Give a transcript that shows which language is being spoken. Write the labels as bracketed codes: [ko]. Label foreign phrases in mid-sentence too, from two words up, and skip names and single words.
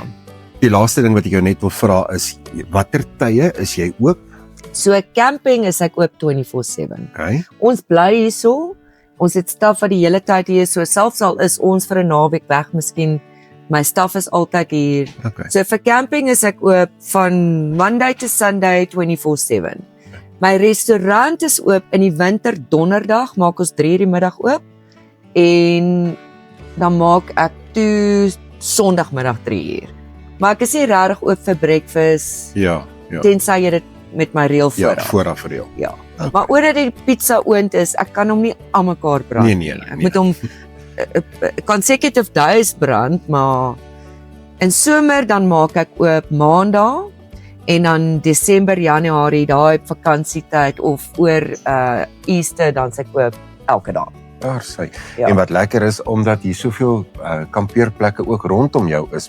[af] Die laaste ding wat ek jou net wil vra is watter tye is jy oop? So camping is ek oop 24/7. Okay. Ons bly hierso. Ons het staf wat die hele tyd hier is. So selfs al is ons vir 'n naweek weg, miskien my staf is altyd hier. Okay. So vir camping is ek oop van [en] Monday to Sunday [af] 24/7. My restaurant is oop in die winter donderdag, maak ons 3:00 die middag oop. En dan maak ek toe Sondagmiddag 3:00. Maar ek is nie regtig oop vir breakfast Ja. tensy jy dit met my reël Ja, vooraf. vooraf vir jou. Ja. Maar omdat die pizza oond is, ek kan hom nie aan mekaar brand Nee. Ek moet hom [en] consecutive days [af] brand, maar in somer dan maak ek oop Maandag en dan Desember, Januarie, daai vakansietyd of oor Easter dan se ek oop elke dag. Daar sy. Ja. En wat lekker is omdat hier soveel kampeerplekke ook rondom jou is.